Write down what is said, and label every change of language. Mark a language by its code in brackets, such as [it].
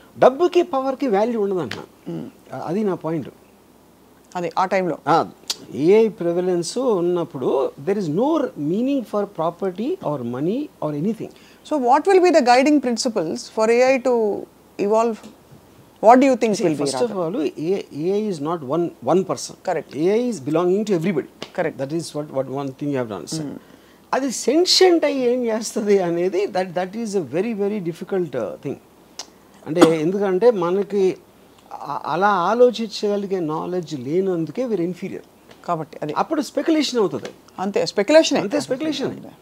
[te] డబ్బుకి పవర్కి వాల్యూ ఉండదంట, అది నా పాయింట్. అది ఆ టైంలో [en] AI prevalence [te] ఉన్నప్పుడు [en] There is no meaning for property or money or anything. So what will be the guiding principles for AI to evolve? What do you think will be? First of all, AI is not one person. Correct. AI is belonging to everybody. Correct. That is what one thing you have to understand. [te] అది sentient అయ్యి ఏం చేస్తుంది అనేది [en] That is a very very difficult thing. [te] అంటే ఎందుకంటే మనకి అలా ఆలోచించగలిగే knowledge లేనందుకే వీరు ఇన్ఫీరియర్ కాబట్టి అది అప్పుడు స్పెక్యులేషన్ అవుతుంది. అంతే స్పెక్యులేషన్, అంతే స్పెక్యులేషన్.